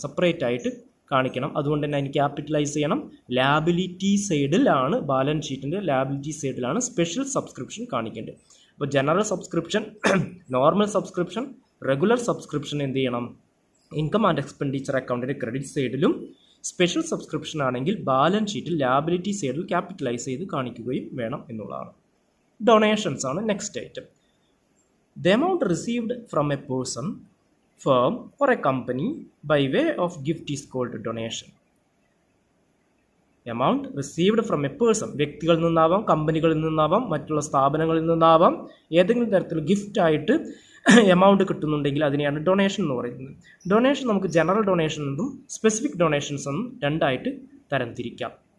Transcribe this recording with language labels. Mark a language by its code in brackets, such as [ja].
[ml] Separate ആയിട്ട് കാണിക്കണം. അതുകൊണ്ട് തന്നെ അതിന് ക്യാപിറ്റലൈസ് ചെയ്യണം. ലാബിലിറ്റി സൈഡിലാണ്, ബാലൻസ് ഷീറ്റിൻ്റെ ലാബിലിറ്റി സൈഡിലാണ് സ്പെഷ്യൽ സബ്സ്ക്രിപ്ഷൻ കാണിക്കേണ്ടത്. അപ്പോൾ general subscription, normal subscription, regular subscription എന്ത് ചെയ്യണം? ഇൻകം ആൻഡ് എക്സ്പെൻഡിച്ചർ അക്കൗണ്ടിൻ്റെ ക്രെഡിറ്റ് സൈഡിലും, സ്പെഷ്യൽ സബ്സ്ക്രിപ്ഷൻ ആണെങ്കിൽ ബാലൻസ് ഷീറ്റിൽ ലാബിലിറ്റി സൈഡിൽ ക്യാപിറ്റലൈസ് ചെയ്ത് കാണിക്കുകയും വേണം എന്നുള്ളതാണ്. ഡൊണേഷൻസ് ആണ് next item. [en] The amount received from a person, firm or a company by way of gift is called donation. Amount received from a person, [ml] വ്യക്തികളിൽ നിന്നാവാം, കമ്പനികളിൽ നിന്നാവാം, മറ്റുള്ള സ്ഥാപനങ്ങളിൽ നിന്നാവാം, ഏതെങ്കിലും തരത്തിൽ ഗിഫ്റ്റ് ആയിട്ട് എമൗണ്ട് കിട്ടുന്നുണ്ടെങ്കിൽ അതിനെയാണ് ഡൊണേഷൻ എന്ന് പറയുന്നത്. ഡൊണേഷൻ നമുക്ക് ജനറൽ ഡൊണേഷൻ എന്നും സ്പെസിഫിക് ഡൊണേഷൻസ് എന്നും രണ്ടായിട്ട് തരംതിരിക്കാം.